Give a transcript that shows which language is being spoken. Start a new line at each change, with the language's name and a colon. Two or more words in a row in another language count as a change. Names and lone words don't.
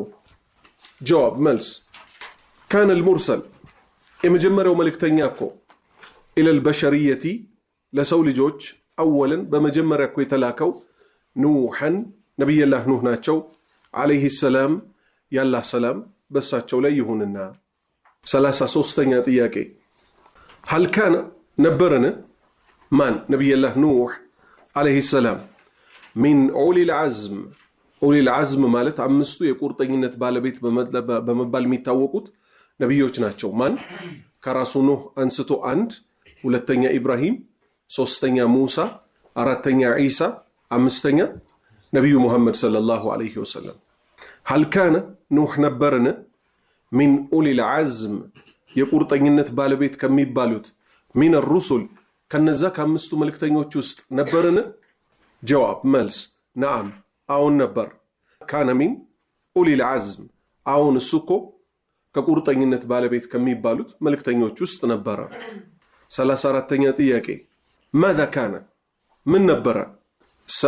Amharic: ጀዋብ መልስ
Arabic: كان المرسل
Amharic: የመጀመሪያው መልእክተኛ እኮ
Arabic: إلى البشرية
Amharic: ለሰው ልጆች አወለን በመጀመሪያ እኮ የተላከው ኑሐን ነብዩላህ ኑህ ናቸው
Arabic: عليه السلام
Amharic: ያላህ ሰላም በሳቸው ላይ ይሁንና። 33ኛ ጥያቄ
Arabic: هل كان
Amharic: ነበረን ማን ነብዩላህ ኑህ
Arabic: عليه السلام من أولي العزم أولي العزم
Amharic: ማለት አምስቱ የቁርጠኝነት ባለቤት በመባል የሚታወቁት ነብዮች ናቸው። ማን? ከራሱ ኑህ አንስቶ አንድ፣ ሁለተኛ ኢብራሂም፣ ሶስተኛ ሙሳ፣ አራተኛ ኢሳ፣ አምስተኛ ነብዩ ሙሐመድ
Arabic: صلى الله عليه وسلم። هل كان
Amharic: ኑህ ነበረን
Arabic: من أولي العزم
Amharic: የቁርጠኝነት ባለቤት ከሚባሉት
Arabic: من الرسل
Amharic: ከነዛ ከአምስቱ መልእክተኞች ውስጥ ነበርን? ጀዋብ መልስ ነዓም አዎን ነበር።
Arabic: كان من أولي العزم
Amharic: አዎን እሱ እኮ ከቁርጠኝነት ባለቤት ከሚባሉት መልእክተኞች ውስጥ ነበረ። 34ኛ ጥያቄ
Arabic: ماذا كان
Amharic: ምን ነበረ?